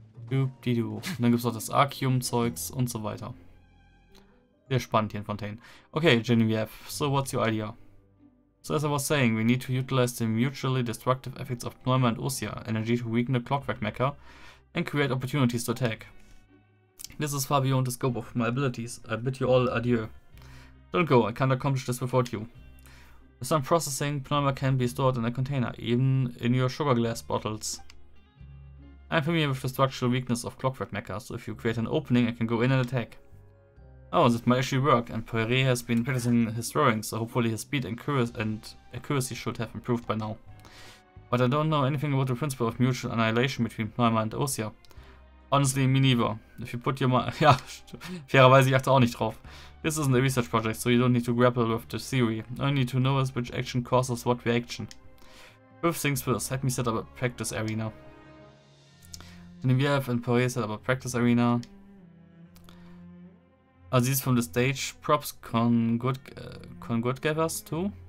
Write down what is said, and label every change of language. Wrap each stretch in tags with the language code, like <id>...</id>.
<de>Und dann gibt es noch das Arceum-Zeugs und so weiter. Sehr spannend hier in Fontaine.</de> <en>Okay, Genevieve, so what's your idea? So as I was saying, we need to utilize the mutually destructive effects of Pneuma and Osia energy to weaken the clockwork mecha and create opportunities to attack. This is far beyond the scope of my abilities. I bid you all adieu. Don't go, I can't accomplish this without you. With some processing, Pneuma can be stored in a container, even in your sugar glass bottles. I'm familiar with the structural weakness of clockwork mecha, so if you create an opening, I can go in and attack. Oh, this might actually work, and Poiré has been practicing his throwing, so hopefully his speed and accuracy should have improved by now. But I don't know anything about the principle of mutual annihilation between Pneuma and Osia. Honestly, me neither. If you put your mind...</en> <de>Ja, fairerweise, ich achte auch nicht drauf.</de> <en>This isn't a research project, so you don't need to grapple with the theory. All you need to know is which action causes what reaction. First things first, let me set up a practice arena. Genevieve and Poiré set up a practice arena. Are these from the stage props con good give us too?</en>